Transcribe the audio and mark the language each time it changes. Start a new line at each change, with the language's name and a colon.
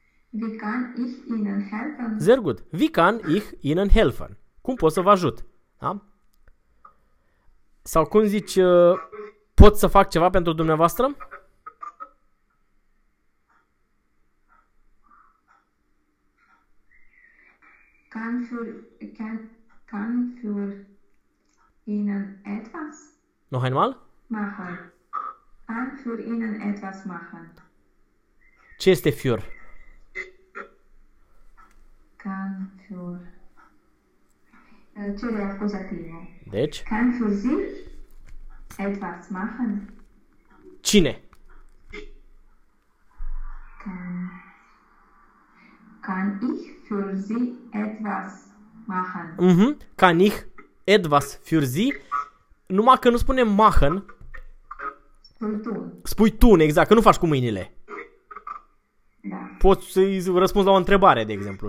German: Wie kann ich Ihnen helfen? Sehr gut. Wie kann ich Ihnen helfen?
Romanian: Cum pot să vă ajut? Da? Sau cum zici, pot să fac ceva pentru dumneavoastră?
German: Kann für Ihnen etwas? Noch einmal? Machen. Kann für Ihnen etwas machen.
Romanian: Ce este für?
German: Kann für.
Romanian: Cere acuzativul. Deci?
German: Kann für Sie etwas machen?
Romanian: Cine?
German: Kann ich für Sie etwas machen? Mm-hmm. Kann ich etwas für Sie?
Romanian: Numai că nu spune machen. Spui tu. Spui tu, exact, că nu faci cu mâinile. Da. Poți să-i răspunzi la o întrebare, de exemplu.